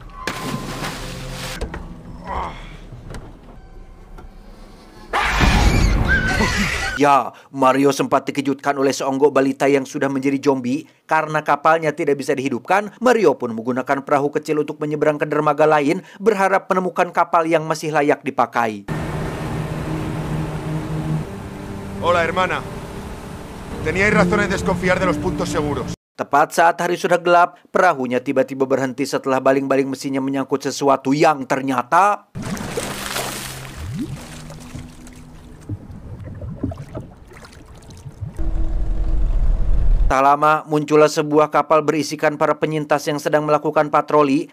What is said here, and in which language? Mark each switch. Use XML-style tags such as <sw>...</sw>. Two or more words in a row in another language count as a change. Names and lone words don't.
<id>Ya, Mario sempat dikejutkan oleh seonggok balita yang sudah menjadi zombie. Karena kapalnya tidak bisa dihidupkan, Mario pun menggunakan perahu kecil untuk menyeberang ke dermaga lain, berharap menemukan kapal yang masih layak dipakai.</id> <es>Hola, hermana. Teníais razones de desconfiar de los puntos seguros.</es> <id>Tepat saat hari sudah gelap, perahunya tiba-tiba berhenti setelah baling-baling mesinnya menyangkut sesuatu yang ternyata... Tak lama, muncullah sebuah kapal berisikan para penyintas yang sedang melakukan patroli.</id>